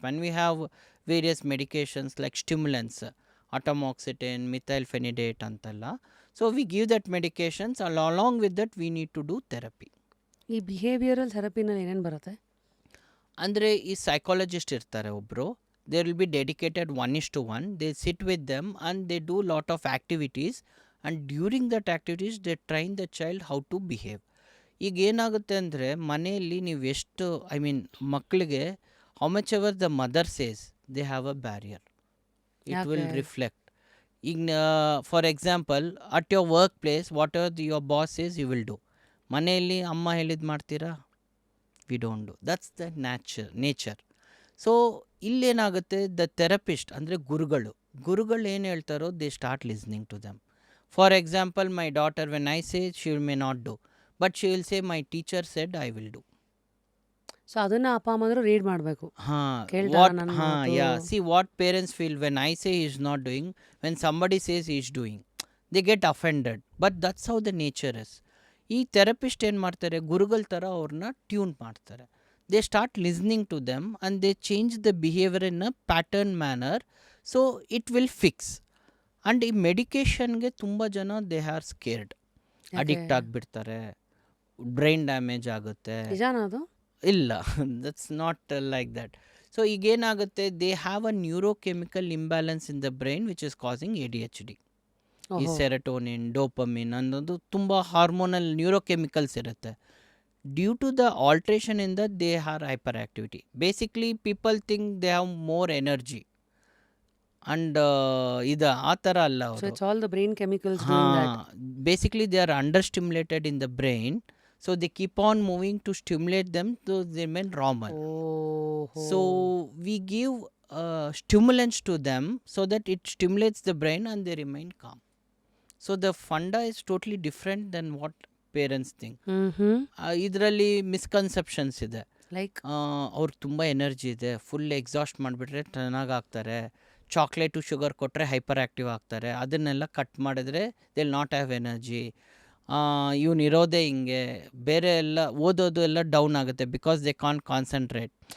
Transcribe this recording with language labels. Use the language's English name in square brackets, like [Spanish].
[English] When we have various medications like stimulants, atomoxetine, methylphenidate ಅಂತೆಲ್ಲ. So we give that medications, along with that we need to do therapy. [Kannada] ಈ behavioural ಥೆರಪಿನಲ್ಲಿ ಏನೇನು ಬರುತ್ತೆ? ಅಂದರೆ ಈ psychologist ಇರ್ತಾರೆ ಒಬ್ಬರು, [English] there will be dedicated 1:1. [Kannada] They sit with them and they do lot of activities, and during that activities they train the child how to behave. ಈಗ ಏನಾಗುತ್ತೆ ಅಂದರೆ ಮನೆಯಲ್ಲಿ ನೀವು ಎಷ್ಟು ಮಕ್ಕಳಿಗೆ [English] how much ever the mother says, they have a barrier, it will [Kannada] ಯಾಕೆ? [English] Reflect. ಈಗ for example at your workplace, whatever your boss says you will do. [Kannada] ಮನೆಯಲ್ಲಿ ಅಮ್ಮ ಹೇಳಿದ್ದು ಮಾಡ್ತೀರಾ? [English] We don't do. That's the nature. So [Kannada] ಇಲ್ಲೇನಾಗುತ್ತೆ, [English] the therapist [Kannada] ಅಂದರೆ ಗುರುಗಳು ಏನು ಹೇಳ್ತಾರೋ [English] They start listening to them. For example my daughter, when I say she may not do, but she will say my teacher said I will do. [Kannada] So ಅದನ್ನ ಅಪ್ಪ ಅಮ್ಮಂದ್ರು read ಮಾಡಬೇಕು. ಹಾಂ, ಕೇಳ್ತಾರಾ ನನ್ನ ಹಾಂ, ಮಾತು? [English] Yeah, see what parents feel when I say is not doing, when somebody says is doing, they get offended. But that's how the nature is. [Kannada] ಈ therapist ಏನು ಮಾಡ್ತಾರೆ, ಗುರುಗಳ ಥರ ಅವ್ರನ್ನ ಟ್ಯೂನ್ ಮಾಡ್ತಾರೆ. [English] they start listening to them and they change the behavior in a pattern manner, so it will fix. [Kannada] And ಈ ಮೆಡಿಕೇಷನ್ಗೆ ತುಂಬ ಜನ [English] they are scared, [Kannada] ಅಡಿಕ್ಟ್ ಆಗಿಬಿಡ್ತಾರೆ, ಬ್ರೈನ್ ಡ್ಯಾಮೇಜ್ ಆಗುತ್ತೆ. ನಿಜಾನ ಅದು? [English] ಇಲ್ಲ, that's not like that. So ಈಗೇನಾಗುತ್ತೆ, they have a neurochemical imbalance in the brain which is causing ADHD. [Kannada] ಈ serotonin, dopamine ಅನ್ನೋದು ತುಂಬ ಹಾರ್ಮೋನಲ್ ನ್ಯೂರೋಕೆಮಿಕಲ್ಸ್ ಇರುತ್ತೆ. [English] Due to the alteration in that they are hyperactivity. Basically people think they have more energy, and [Kannada] ಇದು ಆ ಥರ ಅಲ್ಲ [English] so [Kannada] ಅವರು. [English] It's all the brain chemicals doing that. Basically they are under stimulated in the brain, so they keep on moving to stimulate them to they main ರಾಮನ್. So we give stimulants to them so that it stimulates the brain and they remain calm. So the funda is totally different than what parents think. [Kannada] ಇದರಲ್ಲಿ misconceptions ಇದೆ. [English] like [Kannada] ಅವ್ರು ತುಂಬ energy ಇದೆ, full exhaust ಮಾಡಿಬಿಟ್ರೆ ಚೆನ್ನಾಗಿ ಆಗ್ತಾರೆ, chocolate sugar ಕೊಟ್ಟರೆ hyper active ಆಗ್ತಾರೆ, ಅದನ್ನೆಲ್ಲ ಕಟ್ ಮಾಡಿದ್ರೆ [English] They will not have energy. [Kannada] ಇವನು ಇರೋದೇ ಹಿಂಗೆ, ಬೇರೆ ಎಲ್ಲ ಓದೋದು ಎಲ್ಲ ಡೌನ್ ಆಗುತ್ತೆ [English] Because they can concentrate.